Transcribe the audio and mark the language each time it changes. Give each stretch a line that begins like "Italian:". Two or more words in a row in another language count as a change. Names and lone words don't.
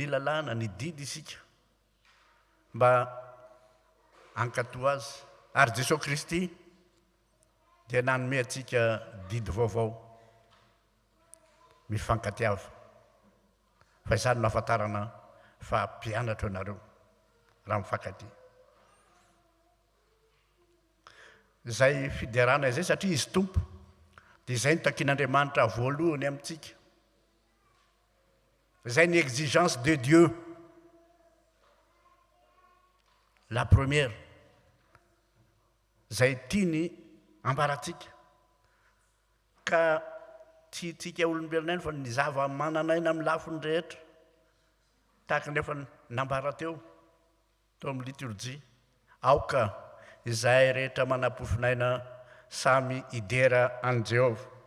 Malagasy: lalàna ny didy isika mba ankato azy ary Jesosy Kristy dia nanome antsika didy vaovao mifankatiava fa izany no ahafantarana fa mpianatra ianareo raha mifankatia izay fiderana izay satria izy tompo dia izay no takian'Andriamanitra voalohany amintsika izay ny
French: exigence de Dieu la première
Malagasy: izay tiany ambaratsika ka tsy tsika olombelona ihany fa ny zava-mananaina amin'ny lafiny rehetra tahaka nefa nambara teo amin'ny liturjia aoka izay rehetra manam-pofinaina samy idera an' Jehovah